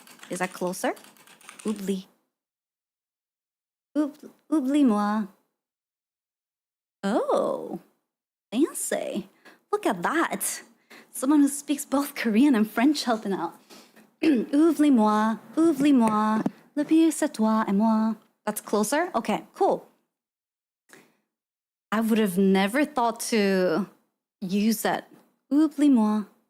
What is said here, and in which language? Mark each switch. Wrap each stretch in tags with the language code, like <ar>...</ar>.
<en>Is that closer? Oubli. Oublie-moi. Oh, fancy. Look at that. Someone who speaks both Korean and French helping out.</en> <fr>Oublie-moi, oublie-moi, le pire c'est toi et moi.</fr> <en>That's closer? Okay, cool. I would have never thought to use that. Oublie-moi.</en>